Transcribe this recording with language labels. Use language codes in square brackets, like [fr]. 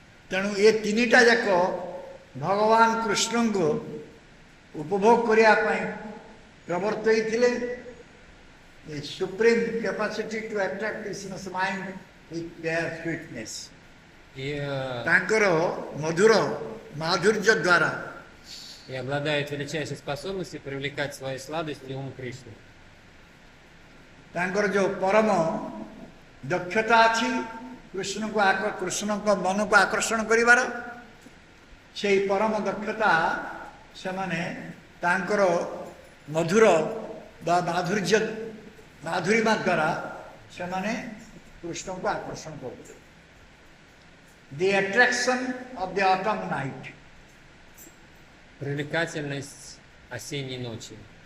[or] ତେଣୁ ଏ ତିନିଟା ଯାକ ଭଗବାନ କୃଷ୍ଣଙ୍କୁ ଉପଭୋଗ କରିବା ପାଇଁ ପ୍ରବର୍ତ୍ତାଇଥିଲେ। [en] The supreme capacity to attract Krishna's mind with their sweetness. [ru] И [or] ତାଙ୍କର ମଧୁର ମାଧୁର୍ଯ୍ୟ ଦ୍ୱାରା [ru] обладают величайшей способностью привлекать своей сладостью ум Кришны. [or] ତାଙ୍କର ଯେଉଁ ପରମ ଦକ୍ଷତା ଅଛି କୃଷ୍ଣଙ୍କ ମନକୁ ଆକର୍ଷଣ କରିବାର, ସେହି ପରମ ଦକ୍ଷତା ସେମାନେ ତାଙ୍କର ମଧୁର ବା ମାଧୁରିମା ଦ୍ୱାରା ସେମାନେ କୃଷ୍ଣଙ୍କୁ ଆକର୍ଷଣ କରୁଥିଲେ। [en] The attraction of the autumn night. [ru] Привлекательность осенней ночи.